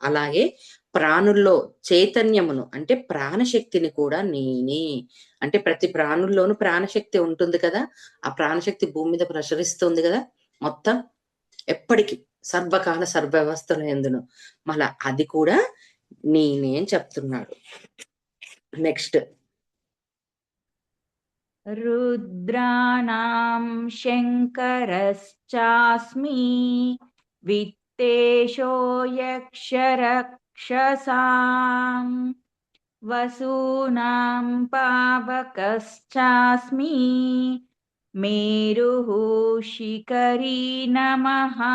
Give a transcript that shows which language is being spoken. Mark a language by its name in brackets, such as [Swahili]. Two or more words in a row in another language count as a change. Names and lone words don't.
[Telugu] అలాగే ప్రాణుల్లో చైతన్యమును అంటే ప్రాణశక్తిని కూడా నేనే. అంటే ప్రతి ప్రాణుల్లోనూ ప్రాణశక్తి ఉంటుంది కదా, ఆ ప్రాణశక్తి భూమి మీద ప్రసరిస్తుంది కదా మొత్తం ఎప్పటికీ సర్వకాల సర్వవ్యవస్థల ఎందును, మళ్ళా అది కూడా నేనే అని చెప్తున్నాడు. నెక్స్ట్ [Sanskrit] रुद्राणां शङ्करश्चास्मि वित्तेशो यक्षरक्षसाम् वसूनां पावकश्चास्मि मेरुः शिखरी नमः